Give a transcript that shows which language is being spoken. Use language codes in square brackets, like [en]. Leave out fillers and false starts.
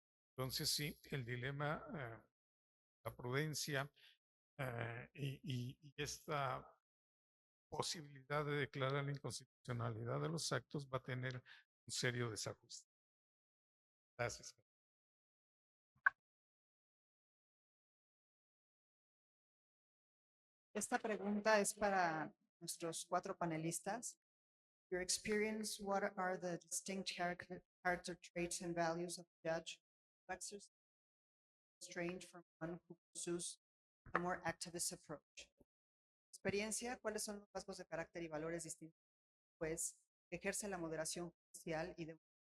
[es] Entonces sí, el dilema, la prudencia y esta posibilidad de declarar la inconstitucionalidad de los actos va a tener un serio desajuste. Gracias. Esta pregunta es para nuestros 4 panelistas. [en] Your experience, what are the distinct character traits and values of a judge who exercises restraint from one who pursues a more activist approach? [es] Experiencia, ¿cuáles son los rasgos de carácter y valores distintos pues que ejerce la moderación judicial y de